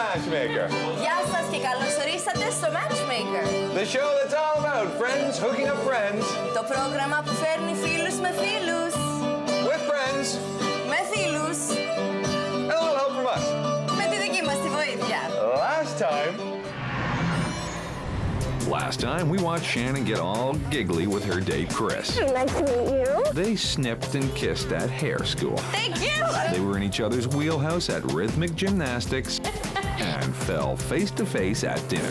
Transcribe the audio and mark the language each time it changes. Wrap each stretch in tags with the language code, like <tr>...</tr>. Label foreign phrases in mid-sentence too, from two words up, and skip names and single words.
<en>Matchmaker.</en> <el>Γεια σας και καλώς ορίσατε στο Matchmaker.</el> <en>The show that's all about friends hooking up friends.</en> <el>Το πρόγραμμα που φέρνει φίλους με φίλους.</el> <en>With friends.</en> <el>Με φίλους.</el> <en>And a little help from us.</en> <el>Με τη δική μας τη βοήθεια.</el> <en>Last time, we watched Shannon get all giggly with her date, Chris. Nice to meet you. They snipped and kissed at hair school. Thank you. They were in each other's wheelhouse at rhythmic gymnastics and fell face to face at dinner.</en>